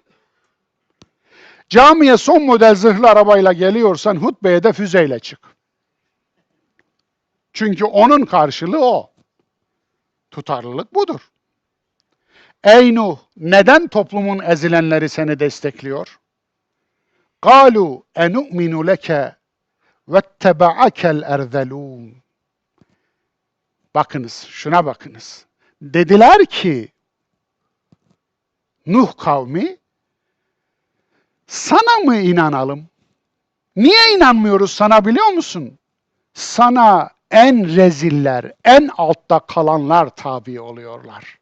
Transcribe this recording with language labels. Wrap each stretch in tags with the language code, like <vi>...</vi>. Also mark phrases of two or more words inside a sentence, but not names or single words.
<tr>Camiye son model zırhlı arabayla geliyorsan hutbeye de füzeyle çık. Çünkü onun karşılığı o. Tutarlılık budur. Ey Nuh, neden toplumun ezilenleri seni destekliyor?</tr> <ar>قَالُوا اَنُؤْمِنُ لَكَ وَاتَّبَعَكَ الْاَرْذَلُونَ</ar> <tr>Bakınız, şuna bakınız. Dediler ki, Nuh kavmi, sana mı inanalım? Niye inanmıyoruz sana biliyor musun? Sana en reziller, en altta kalanlar tabi oluyorlar.</tr>